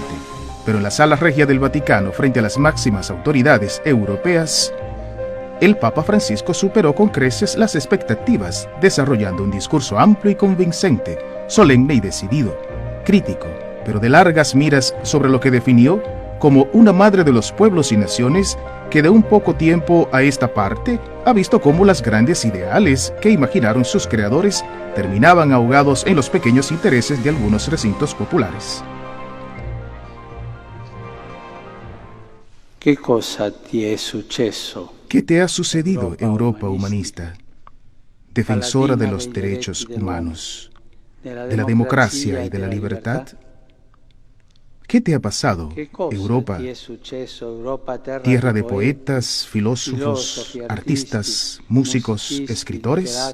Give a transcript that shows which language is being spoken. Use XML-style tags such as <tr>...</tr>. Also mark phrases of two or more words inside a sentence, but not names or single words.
<es>Pero en la sala regia del Vaticano, frente a las máximas autoridades europeas, el Papa Francisco superó con creces las expectativas, desarrollando un discurso amplio y convincente, solemne y decidido, crítico, pero de largas miras sobre lo que definió como una madre de los pueblos y naciones que de un poco tiempo a esta parte ha visto cómo las grandes ideales que imaginaron sus creadores terminaban ahogados en los pequeños intereses de algunos recintos populares.</es> <it>¿Qué cosa ti è successo?</it> <es>¿Qué te ha sucedido, Europa humanista, defensora de los derechos humanos, de la democracia y de la libertad? ¿Qué te ha pasado, Europa, tierra de poetas, filósofos, artistas, músicos, escritores?</es>